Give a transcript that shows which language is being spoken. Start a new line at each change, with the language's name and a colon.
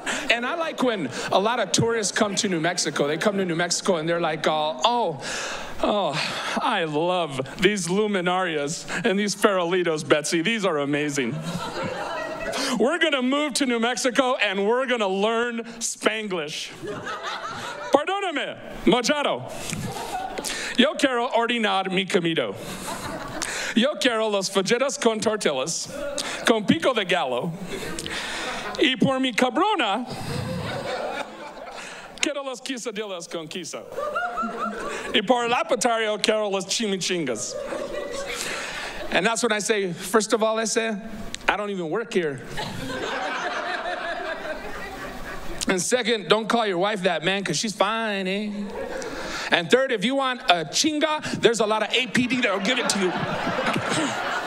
English: And I like when a lot of tourists come to New Mexico. They come to New Mexico and they're like, oh, I love these luminarias and these farolitos, Betsy. These are amazing. We're going to move to New Mexico and we're going to learn Spanglish.
Spanish: Perdóname, mojado. Yo quiero ordenar mi comido. Yo quiero los fajitas con tortillas, con pico de gallo. Y por mi cabrona, quiero las quesadillas con queso. Y por el apetario, quiero las chimichangas.
English: And that's when I say, first of all, I say, I don't even work here. And second, don't call your wife that, man, because she's fine, eh? And third, if you want a chinga, there's a lot of APD that'll give it to you.